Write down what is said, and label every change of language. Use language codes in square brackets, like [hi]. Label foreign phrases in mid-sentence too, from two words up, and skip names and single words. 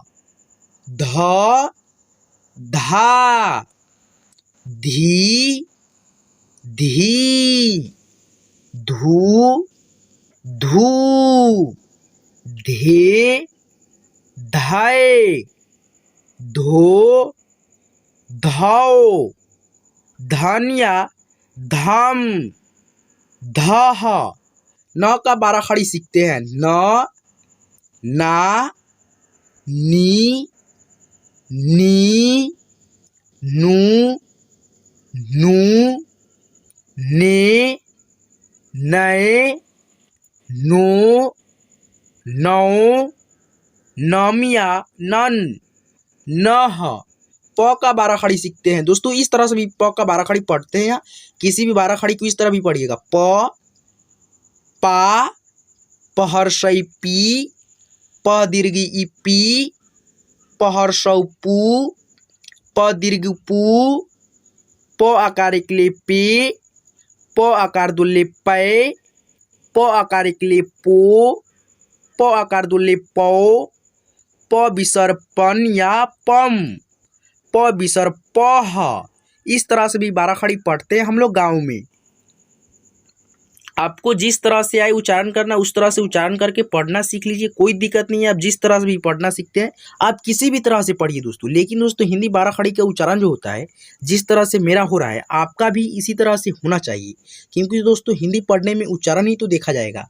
[hi] ध धा, धी धी, धू धू, धे धै, धो धौ, धनिया धम, धह। न का बाराखड़ी सीखते हैं। न ना, नी नी, नू नू, ने नए, नो नौ, नमिया नन, नह। प का बाराखड़ी सीखते हैं। दोस्तों इस तरह से भी प का बाराखड़ी पढ़ते हैं। किसी भी बाराखड़ी को इस तरह भी पढ़िएगा। प पा, पहरसई पी, प दीर्घी ई पी, पहरसौ पू, प दीर्घ पू, प आकार एकले पे, प आकार दुल्ले पै, प आकार एक ले पो, प आकार दो ले पौ, प विसर्ग पन या पम, प विसर्ग पह। इस तरह से भी बाराखड़ी पढ़ते हैं हम लोग गाँव में। आपको जिस तरह से आए उच्चारण करना उस तरह से उच्चारण करके पढ़ना सीख लीजिए, कोई दिक्कत नहीं है। आप जिस तरह से भी पढ़ना सीखते हैं आप किसी भी तरह से पढ़िए दोस्तों, लेकिन दोस्तों हिंदी बाराखड़ी का उच्चारण जो होता है जिस तरह से मेरा हो रहा है आपका भी इसी तरह से होना चाहिए, क्योंकि दोस्तों हिंदी पढ़ने में उच्चारण ही तो देखा जाएगा।